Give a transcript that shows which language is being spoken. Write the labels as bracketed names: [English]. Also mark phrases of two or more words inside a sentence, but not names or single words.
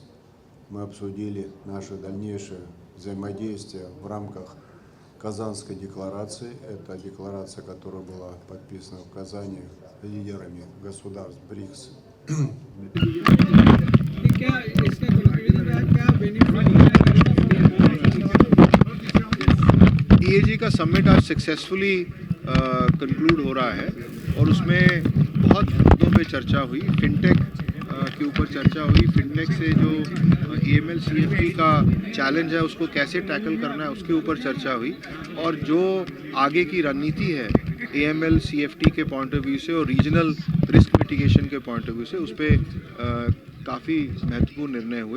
[Russian] Мы обсудили наше дальнейшее взаимодействие в рамках Казанской декларации. Это декларация, которая была подписана в Казани лидерами государств БРИКС. [Hindi] EAG का समिट आज [English] successfully conclude [Hindi] हो रहा है और उसमें बहुत मुद्दों पे चर्चा हुई। फिनटेक के ऊपर चर्चा हुई। फिनटेक से जो AML CFT का चैलेंज है उसको कैसे टैकल करना है उसके ऊपर चर्चा हुई, और जो आगे की रणनीति है AML CFT के [English] point of view [Hindi] से और [English] regional risk mitigation [Hindi] के [English] point of view [Hindi] से उस पर काफ़ी महत्वपूर्ण निर्णय हुए।